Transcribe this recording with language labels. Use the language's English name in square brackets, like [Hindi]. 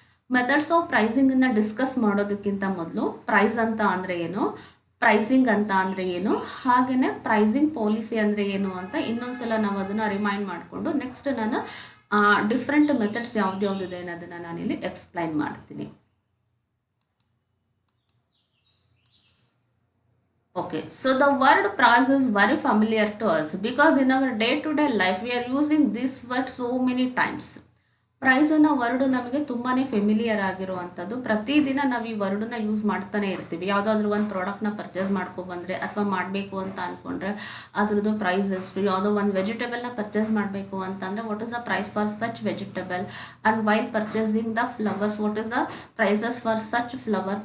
[Kannada] Methods of pricing ಅನ್ನ discuss ಮಾಡೋದಕ್ಕಿಂತ ಮೊದಲು ಪ್ರೈಸ್ ಅಂತ ಅಂದ್ರೆ ಏನು, ಪ್ರೈಸಿಂಗ್ ಅಂತ ಅಂದ್ರೆ ಏನು, ಹಾಗೇನೆ ಪ್ರೈಸಿಂಗ್ ಪಾಲಿಸಿ ಅಂದ್ರೆ ಏನು ಅಂತ ಇನ್ನೊಂದ್ಸಲ ನಾವು ಅದನ್ನ ರಿಮೈಂಡ್ ಮಾಡಿಕೊಂಡು ನೆಕ್ಸ್ಟ್ ನಾನು ಡಿಫ್ರೆಂಟ್ ಮೆಥಡ್ಸ್ ಯಾವ್ದಿದೆ ಅನ್ನೋದನ್ನ ನಾನಿಲ್ಲಿ ಎಕ್ಸ್ಪ್ಲೈನ್ ಮಾಡ್ತೀನಿ. [English] Okay, so the word price is very familiar to us because in our day-to-day life we are using this word so many times. [Kannada] Price ಅನ್ನೋ ವರ್ಡ್ ನಮಗೆ ತುಂಬಾನೇ ಫೆಮಿಲಿಯರ್ ಆಗಿರುವಂಥದ್ದು. ಪ್ರತಿದಿನ ನಾವು ಈ ವರ್ಡನ್ನ ಯೂಸ್ ಮಾಡ್ತಾನೆ ಇರ್ತೀವಿ. ಯಾವುದಾದ್ರೂ ಒಂದು ಪ್ರಾಡಕ್ಟ್ನ ಪರ್ಚೇಸ್ ಮಾಡ್ಕೊಬಂದರೆ ಅಥವಾ ಮಾಡಬೇಕು ಅಂತ ಅಂದ್ಕೊಂಡ್ರೆ ಅದ್ರದ್ದು ಪ್ರೈಸ್ ಎಷ್ಟು, ಯಾವುದೋ ಒಂದು ವೆಜಿಟೇಬಲ್ನ ಪರ್ಚೇಸ್ ಮಾಡಬೇಕು ಅಂತಂದರೆ [English] What is the price for such vegetable, and while purchasing the flowers what is the prices for such flower.